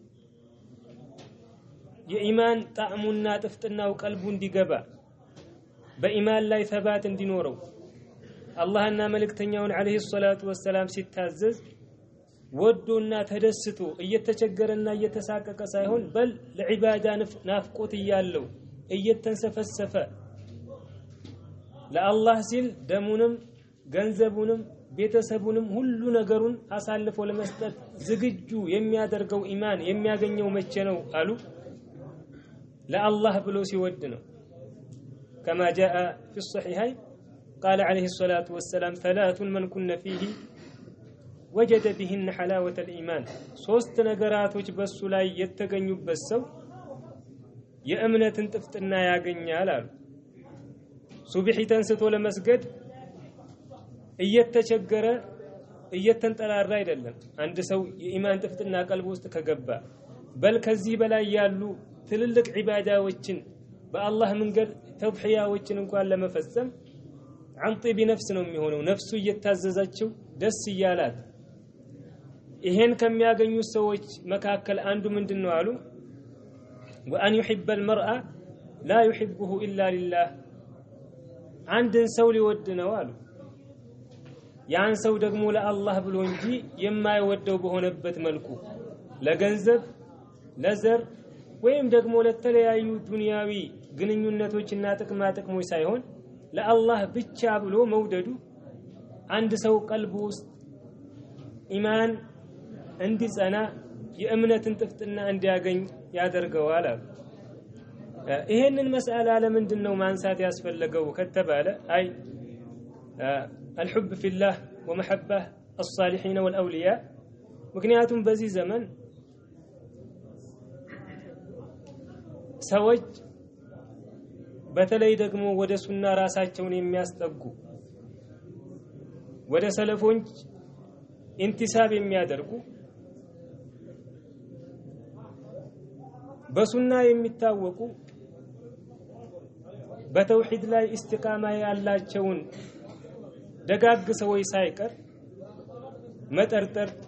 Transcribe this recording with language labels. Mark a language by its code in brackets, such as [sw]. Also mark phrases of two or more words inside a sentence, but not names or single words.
[am] የኢማን ጣዕሙና ጥፍጥናው ቀልቡ እንዲገባ በኢማን ላይ ተባት እንዲኖረው አላህና መልእክተኛውን [ar] عليه الصلاة والسلام [am] ሲታዘዝ ወዶና ተደስቶ እየተቸገረና እየተሳቀቀ ሳይሆን በል ለዒባዳ ናፍቆት እያለው እየተንሰፈሰፈ ለአላህ ሲል ደሙንም ገንዘቡንም ቤተሰቡንም ሁሉ ነገሩን አሳልፎ ለመስጠት ዝግጁ የሚያደርገው ኢማን የሚያገኘው መቼ ነው አሉ ለአላህ ብሎ ሲወድ ነው [ar] كما جاء في الصحيحين قال عليه الصلاة والسلام ثلاث من كن فيه وجد بهن حلاوة الإيمان [am] ሶስት ነገራቶች በሱ ላይ የተገኙበት ሰው የእምነትን ጥፍጥና ያገኛል አሉ ሱብሂ ተንስቶ ለመስገድ እየተቸገረ እየተንጠራራ አይደለም አንድ ሰው የኢማን ጥፍጥና ቀልብ ውስጥ ከገባ በል ከዚህ በላይ ያሉ ትልልቅ ዒባዳዎችን በአላህ መንገድ ተውሂያዎችን እንኳን ለመፈጸም አንጢ ቢነፍስ ነው የሚሆነው ነፍሱ እየታዘዛቸው ደስ ይያላት ይሄን ከሚያገኙ ሰዎች መካከል አንዱ ምንድነው አሉ [ar] وأن يحب المرأة لا يحبه إلا [am] لله አንድን ሰው ሊወድ ነው አሉ ያን ሰው ደግሞ ለአላህ ብሎ እንጂ የማይወደው በሆነበት መልኩ ለገንዘብ ለዘር ወይም ደግሞ ለተለያዩ ዱንያዊ ግንኙነቶችና ጥቅማ ጥቅሞች ሳይሆን ለአላህ ብቻ ብሎ መውደዱ አንድ ሰው ቀልቡ ውስጥ ኢማን እንዲጸና የእምነትን ጥፍጥና እንዲያገኝ ያደርገዋል አሉ ይሄንን መስአላ ለምንድነው ማንሳት ያስፈልገው ከተባለ አይ [ar] الحب في الله ومحبة الصالحين والأولياء [am] ምክንያቱም በዚህ ዘመን ሰዎች በተለይ ደግሞ ወደ ሱና ራሳቸውን የሚያስጠጉ ወደ ሰለፎች ኢንቲሳብ የሚያደርጉ በሱና የሚታወቁ በተውሂድ ላይ ኢስቲቃማ ያላቸውን ደጋግ ሰዎች ሳይቀር መጠርጠር